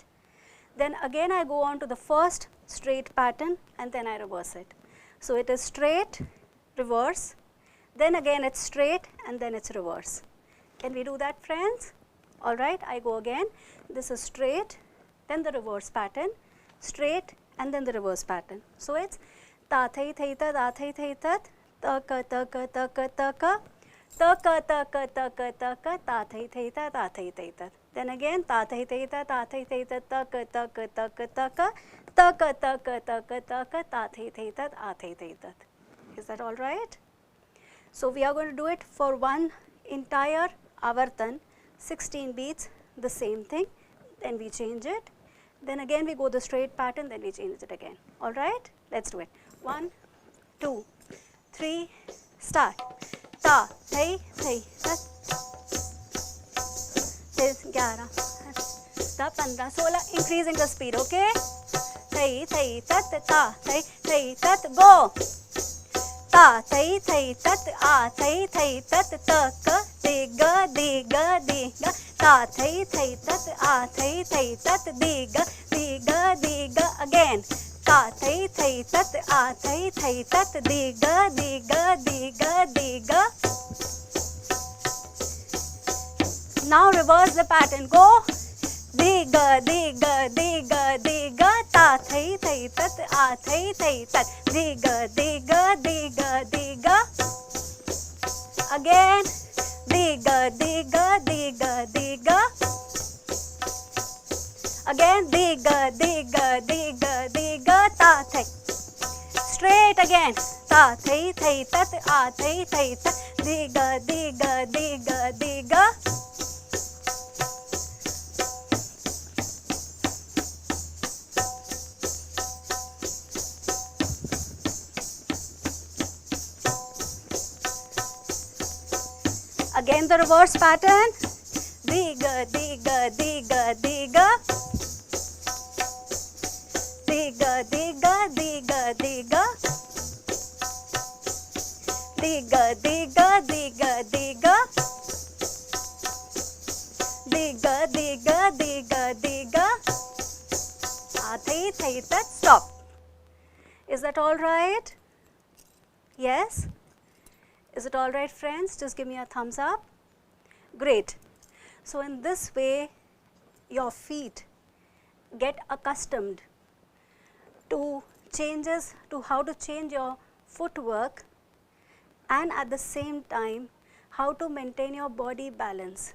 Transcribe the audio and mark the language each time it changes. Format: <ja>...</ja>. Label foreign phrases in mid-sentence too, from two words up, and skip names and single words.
<en>Then again I go on to the first straight pattern and then I reverse it. So it is straight, reverse, then again it's straight and then it's reverse. Can we do that, friends? All right, I go again. This is straight, then the reverse pattern, straight and then the reverse pattern. So it's ta thai thai tat, a thai thai tat, ta ka ta ka ta ka ta ka, ta ka ta ka ta ka ta ka, ta thai thai tat, a thai thai tat. Then again ta thai thai tat, a thai thai tat, ta ka ta ka ta ka ta ka, ta ka ta ka ta ka ta ka, ta thai thai tat, a thai thai tat. Is that all right? So we are going to do it for one entire avartan, 16 beats, the same thing. Then we change it. Then again we go the straight pattern, then we change it again. All right? Let's do it. 1, 2, 3, start. Ta, thai, thai, tat. 11, 15, 16, increasing the speed, okay? Thai, thai, tat, ta, thai, thai, tat, go. Ta, thai, thai, tat, a, thai, thai, tat, ta, ka, di, ga, di, ga, di, ga. Ta, thai, thai, tat, a, thai, thai, tat, di, ga, di, ga, di, ga. Again. ta thai thai tat a thai thai tat di ga di ga di ga di ga. Now reverse the pattern. Go. Di ga di ga di ga di ga ta thai thai tat a thai thai tat di ga di ga di ga di ga. Again. Di ga di ga di ga di ga. Again. Di ga di ga di ga di ga ta thai. Straight again. Ta thai thai tat a thai thai tat di ga di ga di ga di ga. Again the reverse pattern. Di ga di ga di ga di ga. Di ga di ga di ga di ga. Di ga di ga di ga di ga. Di ga di ga di ga di ga. A thai thai tat. Stop. Is that all right? Yes? Is it all right, friends? Just give me a thumbs up. Great. So in this way, your feet get accustomed to changes, to how to change your footwork, and at the same time, how to maintain your body balance.</en>